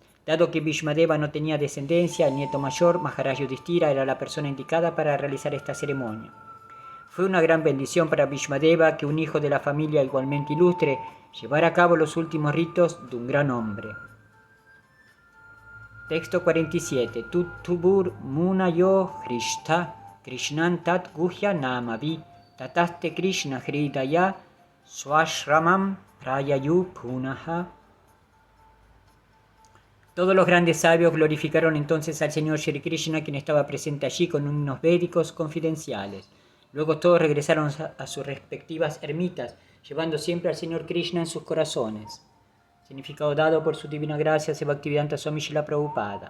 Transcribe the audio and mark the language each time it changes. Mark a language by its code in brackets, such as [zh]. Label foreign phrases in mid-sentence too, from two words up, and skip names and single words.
[es] Dado que Bhishmadeva no tenía descendencia, el nieto mayor, Maharaj Yudhishthira, era la persona indicada para realizar esta ceremonia. Fue una gran bendición para Bhishmadeva que un hijo de la familia igualmente ilustre llevara a cabo los últimos ritos de un gran hombre. Texto 47. [sa] तुतुबुर् मुनयो हृष्ट कृष्णन् तत् गुह्य नमवि ततस्ते कृष्ण हृदय स्वाश्रमम् प्रययु पुनह. [es] Todos los grandes sabios glorificaron entonces al Señor Shri Krishna, quien estaba presente allí con himnos védicos confidenciales. Luego todos regresaron a sus respectivas ermitas, llevando siempre al Señor Krishna en sus corazones. Significado dado por su divina gracia, Bhaktivedanta Swami Srila Prabhupada.